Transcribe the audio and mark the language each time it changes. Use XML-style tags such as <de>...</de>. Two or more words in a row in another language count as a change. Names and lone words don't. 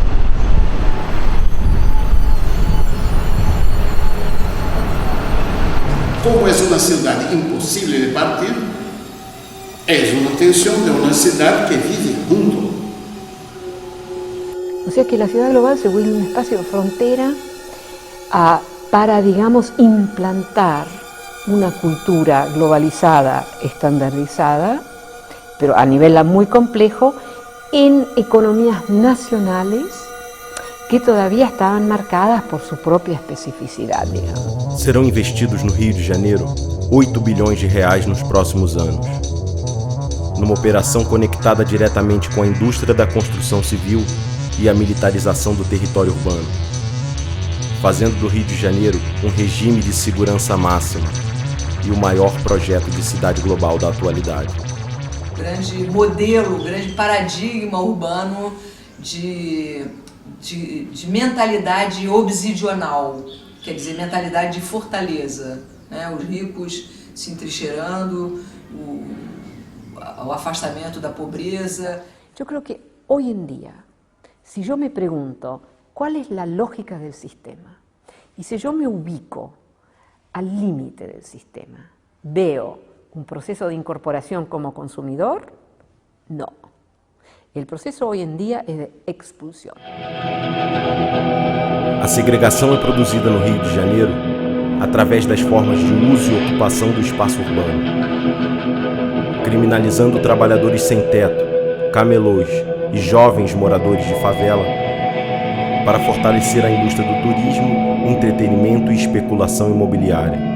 <pt>Como é uma cidade impossível de partir, é uma tensão de uma cidade que vive junto.</pt> <es>O sea que la ciudad global se vuelve un espacio de frontera para, digamos, implantar una cultura globalizada, estandarizada, pero a nivel muy complejo, en economías nacionales que todavía estaban marcadas por su propia especificidad, digamos.</es> <pt>Serão investidos no Rio de Janeiro 8 bilhões de reais nos próximos anos, numa operação conectada diretamente com a indústria da construção civil e a militarização do território urbano, fazendo do Rio de Janeiro um regime de segurança máxima e o maior projeto de cidade global da atualidade. Grande modelo, grande paradigma urbano de mentalidade obsidional, quer dizer, mentalidade de fortaleza, né? Os ricos se entrincheirando, o afastamento da pobreza.</pt> <es>Eu creo que hoy en día, si yo me pregunto ¿cuál es la lógica del sistema? Y si yo me ubico al límite del sistema, ¿veo un proceso de incorporación como consumidor? No. El proceso hoy en día es de expulsión.</es> <pt>A segregação é produzida no Rio de Janeiro através das formas de uso e ocupação do espaço urbano, criminalizando trabalhadores sem teto, camelôs e jovens moradores de favela, para fortalecer a indústria do turismo, entretenimento e especulação imobiliária.</pt>